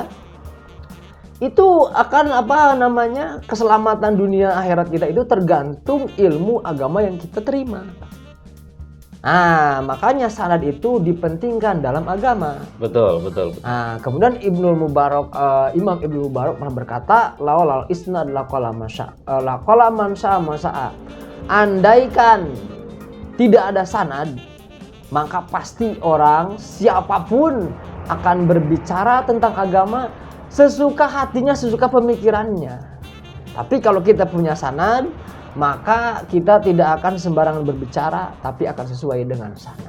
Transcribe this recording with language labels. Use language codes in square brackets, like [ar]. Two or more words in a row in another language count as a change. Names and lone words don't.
[id] Itu akan keselamatan dunia akhirat kita itu tergantung ilmu agama yang kita terima. Nah, makanya sanad itu dipentingkan dalam agama. Betul. Nah, kemudian Imam Ibnu Mubarak pernah berkata, [ar] لولا الإسناد لقال من شاء ما شاء. [id] Andaikan tidak ada sanad, maka pasti orang siapapun akan berbicara tentang agama sesuka hatinya, sesuka pemikirannya. Tapi kalau kita punya sanad, maka kita tidak akan sembarangan berbicara, tapi akan sesuai dengan sanad.